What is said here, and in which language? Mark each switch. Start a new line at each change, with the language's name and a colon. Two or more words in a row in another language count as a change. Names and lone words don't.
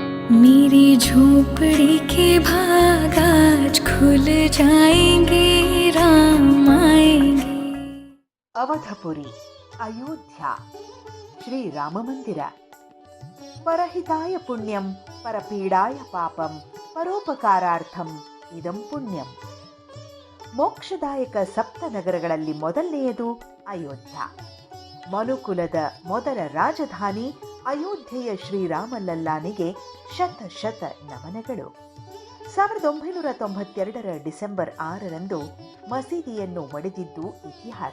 Hindi: मेरी झोपड़ी के भाग आज खुल जाएंगे, राम आएंगे.
Kannada: ಅವಧಪುರಿ, ಅಯೋಧ್ಯ, ಶ್ರೀರಾಮ ಮಂದಿರ.
Sanskrit: ಪರಹಿತಾಯ ಪುಣ್ಯಂ ಪರಪೀಡಾಯ ಪಾಪಂ ಪರೋಪಕಾರಾರ್ಥಂ ಇದಂ ಪುಣ್ಯಂ.
Kannada: ಮೋಕ್ಷದಾಯಕ ಸಪ್ತ ನಗರಗಳಲ್ಲಿ ಮೊದಲನೆಯದು ಅಯೋಧ್ಯ. ಮನುಕುಲದ ಮೊದಲ ರಾಜಧಾನಿ ಅಯೋಧ್ಯೆಯ ಶ್ರೀರಾಮಲಲ್ಲಾನಿಗೆ ಶತ ಶತ ನಮನಗಳು. 1992 ಡಿಸೆಂಬರ್ 6ರಂದು ಮಸೀದಿಯನ್ನು ಒಡೆದಿದ್ದು ಇತಿಹಾಸ.